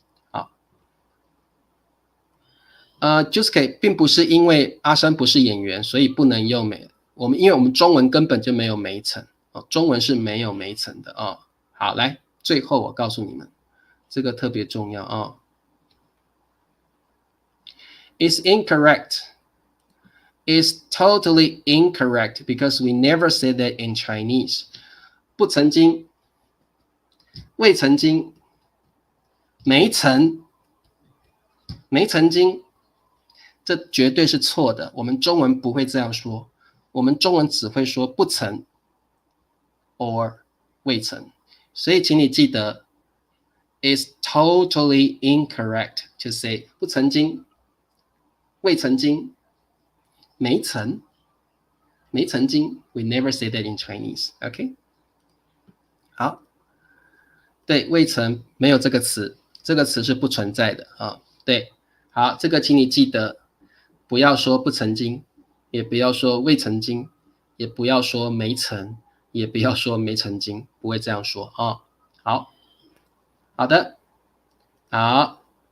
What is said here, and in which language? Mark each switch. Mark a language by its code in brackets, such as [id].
[zh] 好，Juske 并不是因为阿山不是演员，所以不能用因为我们中文根本就没有没曾中文是没有没曾的好，来，最后我告诉你们，这个特别重要 [en] It's incorrect. It's totally incorrect because we never say that in Chinese. [zh] 不曾经，未曾经，没曾经，这绝对是错的。我们中文不会这样说，我们中文只会说不曾 or 未曾。所以请你记得 [en] ，It's totally incorrect to say 不曾经。未曾经，没曾经 ，we never say that in Chinese. [zh] OK， 好，对，未曾没有这个词，这个词是不存在的对，好，这个请你记得，不要说不曾经，也不要说未曾经，也不要说没曾，也不要说没曾经，不会这样说好，好的，好。